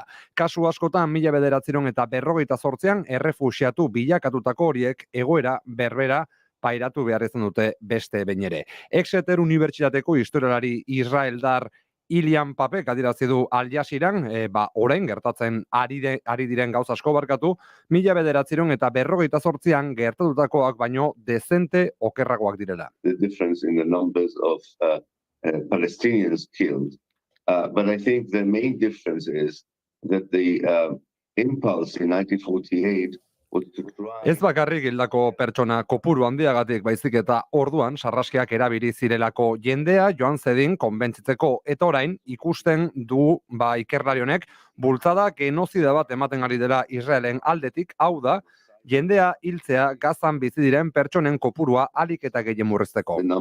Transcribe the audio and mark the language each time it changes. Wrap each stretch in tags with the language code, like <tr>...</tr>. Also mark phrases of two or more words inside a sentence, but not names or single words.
<eu>Kasu askotan 1948an errefuxiatu bilakatutako horiek egoera berbera pairatu behar izan dute beste behin ere. Exeter Unibertsitateko historialari israeldar Ilian Papek adierazi du Al Jazeeran, orain gertatzen ari diren gauza asko barkatu, 1948an gertatutakoak baino dezente okerragoak direla.</eu> <en>The difference in the numbers of Palestinians killed, but I think the main difference is that the impulse in 1948</en> <eu>Ez bakarrik hildako pertsona kopuru handiagatik baizik eta orduan sarraskiak erabili zirelako jendea joan zedin konbentzitzeko, eta orain ikusten du ikerlari honek bultzada genozida bat ematen ari dela Israelen aldetik, hau da jendea hiltzea Gazan bizi diren pertsonen kopurua ahalik eta gehien murrizteko.</eu>